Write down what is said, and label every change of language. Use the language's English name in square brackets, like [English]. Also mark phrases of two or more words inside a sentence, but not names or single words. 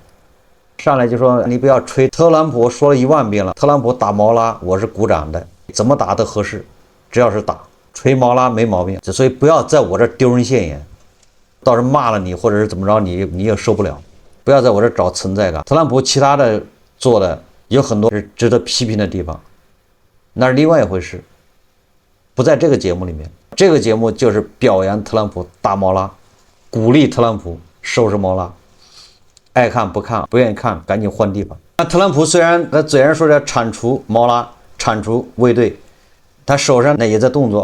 [Chinese] 上來就說你不要吹特朗普，說了1萬遍了，特朗普打毛拉我是鼓掌的，怎麼打都合適，只要是打，吹毛拉沒毛病。所以不要在我這丟人現眼，到時候罵了你或者是怎麼着你也受不了，不要在我這找存在感。特朗普其他的做的有很多是值得批評的地方，那是另外一回事，不在這個節目裡面。這個節目就是表揚特朗普打毛拉，鼓勵特朗普收拾毛拉。愛看不看，不願意看趕緊換地方。那特朗普雖然他嘴上說要鏟除毛拉，鏟除衛隊，他手上呢也在動作。